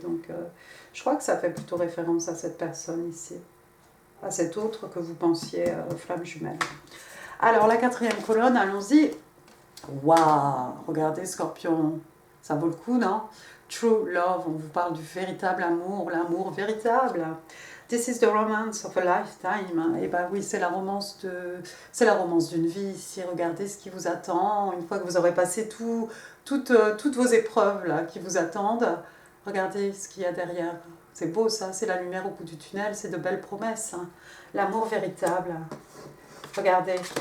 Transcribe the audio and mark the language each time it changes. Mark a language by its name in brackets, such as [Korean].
[French] Donc, je crois que ça fait plutôt référence à cette personne ici, à cette autre que vous pensiez flamme jumelle. Alors, la quatrième colonne, allons-y. Waouh, regardez Scorpion, ça vaut le coup, non? [English] True love, [French] on vous parle du véritable amour, l'amour véritable. [English] This is the romance of a lifetime. [French] Et ben oui, c'est la romance d'une vie ici. Regardez ce qui vous attend. Une fois que vous aurez passé toutes vos épreuves là, qui vous attendent, regardez ce qu'il y a derrière. C'est beau ça, c'est la lumière au bout du tunnel, c'est de belles promesses. Hein. L'amour véritable. Regardez.